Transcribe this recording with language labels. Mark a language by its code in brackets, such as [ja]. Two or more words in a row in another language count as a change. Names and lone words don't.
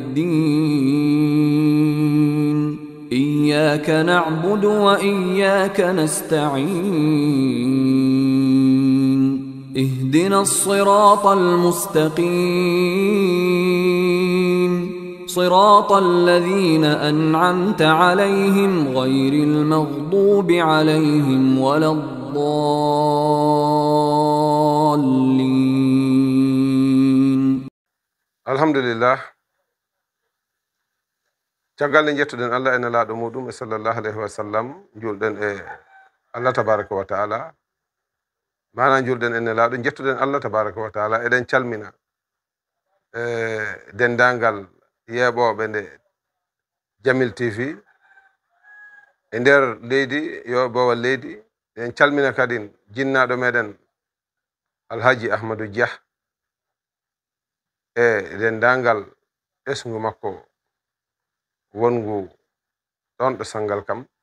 [ar] الدين إياك نعبد وإياك نستعين اهدنا الصراط المستقيم صراط الذين أنعمت عليهم غير المغضوب عليهم ولا الضالين. الحمد لله. [ff] caggal nde jettuɗen Allah ene laaɗo muɗum e [ar] صلى الله عليه وسلم [ff] julɗen e [ar] الله تبارك وتعالى [ff] mana julɗen ene laaɗo jettuɗen [ar] الله تبارك وتعالى [ff] eɗen calmina dendangal yeeɓoɓe nde Jamil TV e nder leydi yo bowal leydi eɗen calmina kadi jinnaɗo meɗen Alhaji Ahmadou Dia e dendangal ɓesgu makko wongu ɗon ɗo Sangal Kam.